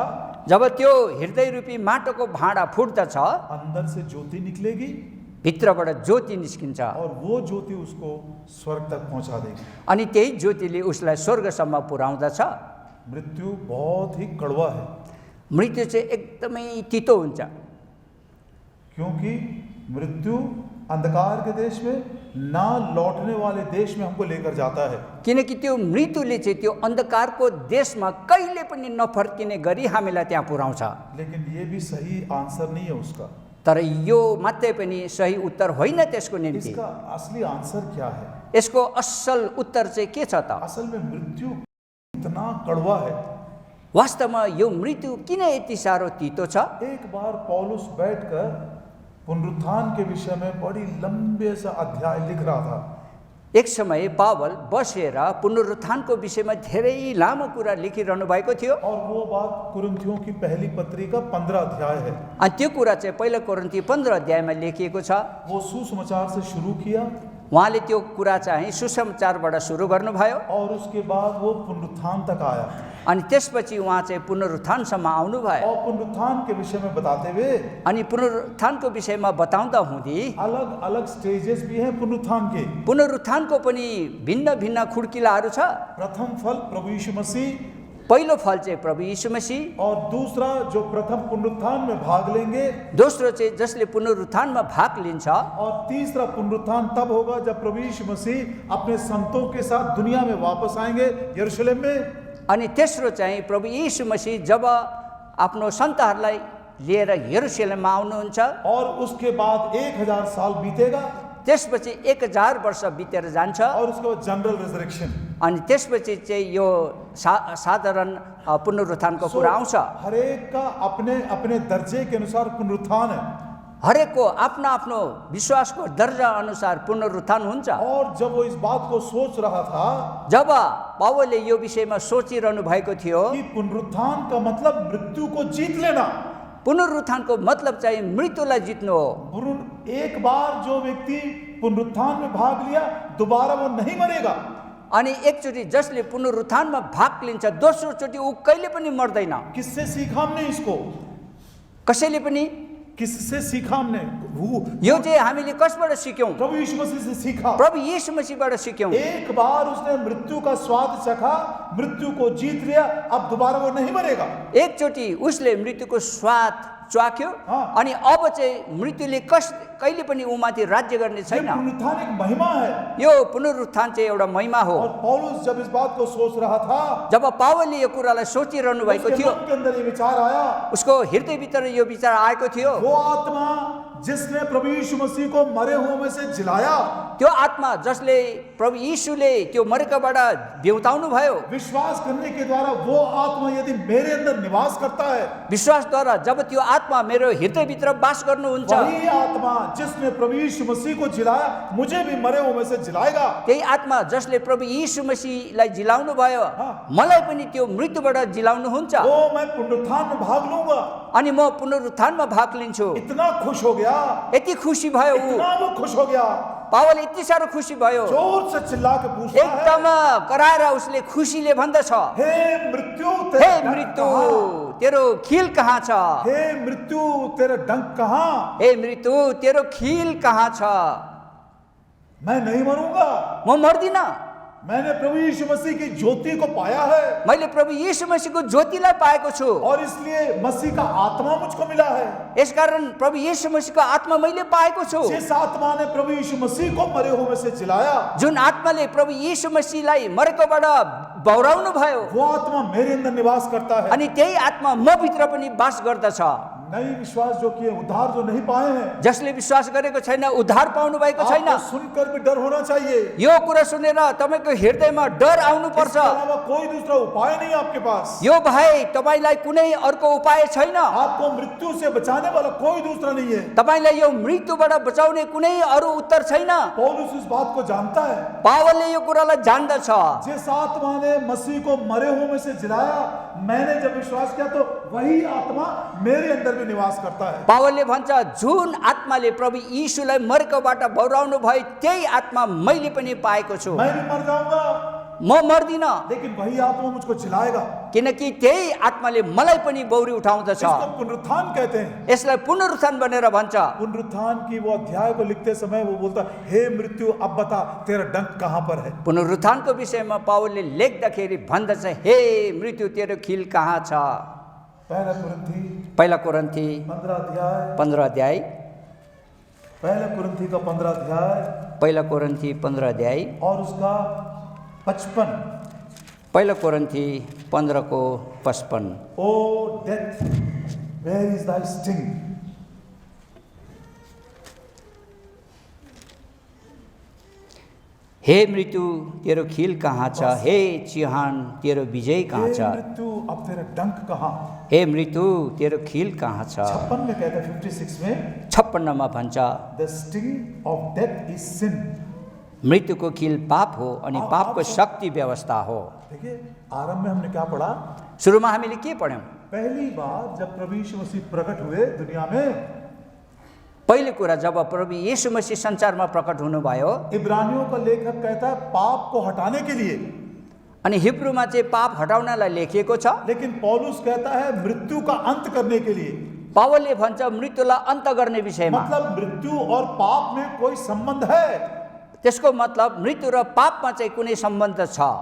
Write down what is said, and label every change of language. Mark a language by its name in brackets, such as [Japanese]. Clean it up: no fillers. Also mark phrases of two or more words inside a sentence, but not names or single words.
[Nepali] जब त्यो हृदय रूपी माटोको भाँडा फुट्दछ, [Hindi] अंदर से ज्योति निकलेगी [Nepali] भित्रबाट ज्योति निस्किन्छ [Hindi] और वो ज्योति उसको स्वर्ग तक पहुंचा देगी। [Nepali] अनि त्यही ज्योतिले उसलाई स्वर्गसम्म पुर्याउँदछ। [Hindi] मृत्यु बहुत ही कड़वा है, [Nepali] मृत्यु चाहिँ एकदमै तितो हुन्छ, [Hindi] क्योंकि मृत्यु अंधकार के देश में ना लौटने वाले देश में हमको लेकर जाता है। [Nepali] किनकि त्यो मृत्युले चाहिँ त्यो अन्धकारको देशमा कहिले पनि नफर्किने गरी हामीलाई त्यहाँ पुर्याउँछ। [Hindi] लेकिन ये भी सही आंसर नहीं है उसका। [Nepali] तर यो मात्रै पनि सही उत्तर होइन त्यसको निम्ति। [Hindi] इसका असली आंसर क्या है? [Nepali] यसको असल उत्तर चाहिँ के छ त? [Hindi] असल में मृत्यु इतना कड़वा है। [Nepali] वास्तवमा यो मृत्यु किन यति साह्रो तितो छ? [Hindi] एक बार पौलुस बैठकर पुनरुत्थान के विषय में बड़ी लंबे सा अध्याय लिख रहा था। [Nepali] एक समय पावल बसेर पुनरुत्थानको विषयमा धेरै लामो कुरा लेखिरहनु भएको थियो। [Hindi] और वो बात कुरिन्थियों की पहली पत्री का 15 अध्याय है। [Nepali] अनि त्यो कुरा चाहिँ पहिलो कोरिन्थी 15 अध्यायमा लेखिएको छ। [Hindi] वो सुसमाचार से शुरू किया [Nepali] उहाँले त्यो कुरा चाहिँ सुसमाचारबाट सुरु गर्नुभयो [Hindi] और उसके बाद वो पुनरुत्थान तक आया। [Nepali] अनि त्यसपछि उहाँ चाहिँ पुनरुत्थानसम्म आउनुभयो। [Hindi] और पुनरुत्थान के विषय में बताते हुए [Nepali] अनि पुनरुत्थानको विषयमा बताउँदा हुँदी [Hindi] अलग अलग स्टेजेस भी हैं पुनरुत्थान के। [Nepali] पुनरुत्थानको पनि भिन्न भिन्न खुड्किलाहरू छ। [Hindi] प्रथम फल प्रभु यीशु मसीह, [Nepali] पहिलो फल चाहिँ प्रभु यीशु मसीह, [Hindi] और दूसरा जो प्रथम पुनरुत्थान में भाग लेंगे, [Nepali] दोस्रो चाहिँ जसले पुनरुत्थानमा भाग लिन्छ, [Hindi] और तीसरा पुनरुत्थान तब होगा जब प्रभु यीशु मसीह अपने संतों के साथ दुनिया में वापस आएंगे यरूशलेम में। [Nepali] अनि तेस्रो चाहिँ प्रभु यीशु मसीह जब आफ्नो सन्तहरूलाई लिएर यरूशलेममा आउनुहुन्छ, [Hindi] और उसके बाद 1000 साल बीतेगा, [Nepali] त्यसपछि 1000 वर्ष बितेर जान्छ, [Hindi] और उसके बाद [English] general resurrection. [Nepali] अनि त्यसपछि चाहिँ यो साधारण पुनरुत्थानको कुरा आउँछ। [Hindi] हरेक का अपने अपने दर्जे के अनुसार पुनरुत्थान है। [Nepali] हरेकको आफ्नो आफ्नो विश्वासको दर्जा अनुसार पुनरुत्थान हुन्छ। [Hindi] और जब वो इस बात को सोच रहा था [Nepali] जब पावलले यो विषयमा सोचिरहनु भएको थियो [Hindi] कि पुनरुत्थान का मतलब मृत्यु को जीत लेना, [Nepali] पुनरुत्थानको मतलब चाहिँ मृत्युलाई जित्नु हो। [Hindi] एक बार जो व्यक्ति पुनरुत्थान में भाग लिया दोबारा वो नहीं मरेगा। [Nepali] अनि एकचोटि जसले पुनरुत्थानमा भाग लिन्छ दोस्रोचोटि ऊ कहिले पनि मर्दैन। [Hindi] किससे सीखा हमने इसको? [Nepali] कसैले पनि [Hindi] किससे सीखा हमने? [Nepali] यो चाहिँ हामीले कसबाट सिक्यौं? [Hindi] प्रभु यीशु मसीह से सीखा। [Nepali] प्रभु यीशु मसीहबाट सिक्यौं। [Hindi] एक बार उसने मृत्यु का स्वाद चखा, मृत्यु को जीत लिया, अब दोबारा वो नहीं मरेगा। [Nepali] एकचोटि उसले मृत्युको स्वाद च्वाक्यो, अनि अब चाहिँ मृत्युले कहिले पनि उमाथि राज्य गर्ने छैन। [Hindi] पुनरुत्थान एक महिमा है। [Nepali] यो पुनरुत्थान चाहिँ एउटा महिमा हो। [Hindi] और पौलुस जब इस बात को सोच रहा था, [Nepali] जब पावलले यो कुरालाई सोचिरहनु भएको थियो, [Hindi] उसके मन के अंदर ये विचार आया, [Nepali] उसको हृदयभित्र यो विचार आएको थियो, [Hindi] वो आत्मा जिसने प्रभु यीशु मसीह को मरे हुओं में से जिलाया, [Nepali] त्यो आत्मा जसले प्रभु यीशुले त्यो मरेकाबाट बिउताउनु भयो, [Hindi] विश्वास करने के द्वारा वो आत्मा यदि मेरे अंदर निवास करता है, [Nepali] विश्वासद्वारा जब त्यो आत्मा मेरो हृदयभित्र वास गर्नुहुन्छ, [Hindi] वही आत्मा जिसने प्रभु यीशु मसीह को जिलाया मुझे भी मरे हुओं में से जिलाएगा। [Nepali] त्यही आत्मा जसले प्रभु यीशु मसीहलाई जिलाउनु भयो, मलाई पनि त्यो मृत्युबाट जिलाउनुहुन्छ। [Hindi] वो मैं पुनरुत्थान में भाग लूंगा। [Nepali] अनि म पुनरुत्थानमा भाग लिन्छु। [Hindi] इतना खुश हो गया, [Nepali] यति खुसी भयो ऊ, [Hindi] इतना वो खुश हो गया, [Nepali] पावल यति साह्रो खुसी भयो, [Hindi] जोर से चिल्ला के पूछता है, [Nepali] एकदम कराएर उसले खुसीले भन्दछ, [Hindi] हे मृत्यु [Nepali] हे मृत्यु तेरो खिल कहाँ छ? [Hindi] हे मृत्यु तेरा डंक कहाँ? [Nepali] हे मृत्यु तेरो खिल कहाँ छ? [Hindi] मैं नहीं मरूंगा, [Nepali] म मर्दिन, [Hindi] मैंने प्रभु यीशु मसीह की ज्योति को पाया है, [Nepali] मैले प्रभु यीशु मसीहको ज्योतिलाई पाएको छु, [Hindi] और इसलिए मसीह का आत्मा मुझको मिला है। [Nepali] यसकारण प्रभु यीशु मसीहको आत्मा मैले पाएको छु। [Hindi] जिस आत्मा ने प्रभु यीशु मसीह को मरे हुए में से जिलाया, [Nepali] जुन आत्माले प्रभु यीशु मसीहलाई मरेकोबाट बौराउनु भयो, [Hindi] वो आत्मा मेरे अंदर निवास करता है। [Nepali] अनि त्यही आत्मा म भित्र पनि वास गर्दछ। [Hindi] नई विश्वास जो किए, उद्धार जो नहीं पाए हैं, [Nepali] जसले विश्वास गरेको छैन, उद्धार पाउनु भएको छैन, [Hindi] आपको सुनकर भी डर होना चाहिए। [Nepali] यो कुरा सुनेर तपाईँको हृदयमा डर आउनुपर्छ। [Hindi] इसके अलावा कोई दूसरा उपाय नहीं आपके पास। [Nepali] यो भाइ तपाईँलाई कुनै अर्को उपाय छैन। [Hindi] आपको मृत्यु से बचाने वाला कोई दूसरा नहीं है। [Nepali] तपाईँलाई यो मृत्युबाट बचाउने कुनै अरू उत्तर छैन। [Hindi] पौलुस इस बात को जानता है। [Nepali] पावलले यो कुरालाई जान्दछ। [Hindi] जिस आत्मा ने मसीह को मरे हुए में से जिलाया, मैंने जब विश्वास किया तो वही आत्मा मेरे अंदर भी निवास करता है। [Nepali] पावलले भन्छ, जुन आत्माले प्रभु यीशुलाई मरेकोबाट बौराउनु भयो, त्यही आत्मा मैले पनि पाएको छु। [Hindi] मैं भी मर जाऊंगा, [Nepali] म मर्दिन, [Hindi] लेकिन वही आत्मा मुझको जिलाएगा। [Nepali] किनकि त्यही आत्माले मलाई पनि बौरी उठाउँदछ। [Hindi] इसको पुनरुत्थान कहते हैं। [Nepali] यसलाई पुनरुत्थान भनेर भन्छ। [Hindi] पुनरुत्थान की वो अध्याय को लिखते समय वो बोलता, हे मृत्यु अब बता तेरा डंक कहाँ पर है। [Nepali] पुनरुत्थानको विषयमा पावलले लेख्दाखेरि भन्दछ, हे मृत्यु तेरो खिल कहाँ छ। पहिला कोरिन्थी 15 अध्याय, [Hindi] पहला कुरिन्थी का 15 अध्याय [Nepali] पहिला कोरिन्थी 15 अध्याय [Hindi] और उसका 55। [Nepali] पहिला कोरिन्थी 15 को 55। [English] O death, where is thy sting. [Nepali] हे मृत्यु तेरो खिल कहाँ छ, हे चिहान तेरो विजय कहाँ छ। [Hindi] मृत्यु अब तेरा डंक कहाँ। [Nepali] हे मृत्यु तेरो खिल कहाँ छ। [Hindi] 56 में कहता है, 56 में [Nepali] 56 मा भन्छ, [English] The sting of death is sin. [Nepali] मृत्युको खिल पाप हो अनि पापको शक्ति व्यवस्था हो। [Hindi] देखिए आरंभ में हमने क्या पढ़ा। [Nepali] सुरुमा हामीले के पढ्यौं। [Hindi] पहली बार जब प्रभु यीशु मसीह प्रकट हुए दुनिया में, [Nepali] पहिले कुरा जब प्रभु यीशु मसीह संसारमा प्रकट हुनुभयो, [Hindi] इब्रानियों का लेखक कहता है पाप को हटाने के लिए, [Nepali] अनि हिब्रूमा चाहिँ पाप हटाउनलाई लेखिएको छ। [Hindi] लेकिन पौलुस कहता है मृत्यु का अंत करने के लिए। [Nepali] पावलले भन्छ मृत्युलाई अन्त गर्ने विषयमा। [Hindi] मतलब मृत्यु और पाप में कोई संबंध है। [Nepali] त्यसको मतलब मृत्यु र पापमा चाहिँ कुनै सम्बन्ध छ।